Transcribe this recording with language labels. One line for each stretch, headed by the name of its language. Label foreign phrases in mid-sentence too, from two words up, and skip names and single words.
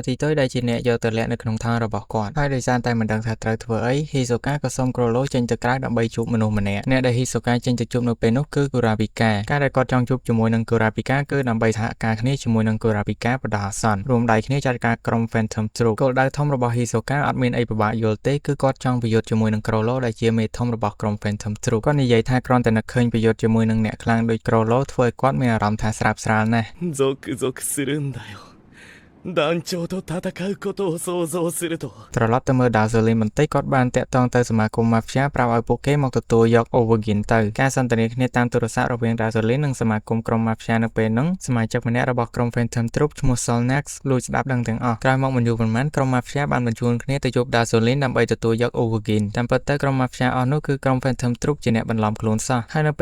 Khmer: Tito ដែលជាអ្នកយកទៅលាក់នៅក្នុងថង់របស់គាត់ហើយដោយសារតែមិនដឹងថាត្រូវធ្វើអី Hisoka ក៏សុំ Crollo ចេញទៅក្រៅដើម្បីជួបមនុស្សម្នាក់អ្នកដែល Hisoka ចេញទៅជួបនៅពេលនោះគឺ Kurapika ការដែលគាត់ចង់ជួបជាមួយនឹង Kurapika គឺដើម្បីសហការគ្នាជាមួយនឹង Kurapika បណ្ដោះអាសន្នរួមដៃគ្នាចាត់ការក្រុម Phantom Troop គោលដៅធំរបស់ Hisoka អត់មានអីពិបាកយល់ទេគឺគាត់ចង់ប្រយុទ្ធជាមួយនឹង Crollo ដែលជាមេធំរបស់ក្រុម Phantom Troop គាត់និយាយថាគ្រាន់តែនឹកឃើញប្រយុទ្ធជាមួយនឹងអ្នកខ្លាំងដូច Crollo ធ្វើឲ្យគាត់មានអារម្មណ៍ថាស្រាប់ស្រាលណាស់
Japanese: ゾクゾクするんだよ団長と戦うことを想像すると
Khmer: ត្រឡប់ទៅមើលដាសូលីនបន្តិចគាត់បានតាក់ទងទៅសមាគម Mafia ប្រាប់ឲ្យពួកគេមកទទួលយកអូវ៉ាហ្គីនទៅការសន្ទនាគ្នាតាមទូរស័ព្ទរវាងដាសូលីននិងសមាគមក្រុម Mafia នៅពេលនោះសមាជិកម្នាក់របស់ក្រុម Phantom Troop ឈ្មោះ Solnax លួចស្ដាប់ដឹងទាំងអស់ក្រោយមកមិនយូរប៉ុន្មានក្រុម Mafia បានបញ្ជូនគ្នាទៅជួបដាសូលីនដើម្បីទទួលយកអូវ៉ាហ្គីនតាមពិតទៅក្រុម Mafia អស់នោះគឺក្រុម Phantom Troop ជាអ្នកបន្លំខ្លួនសោះហើយនៅ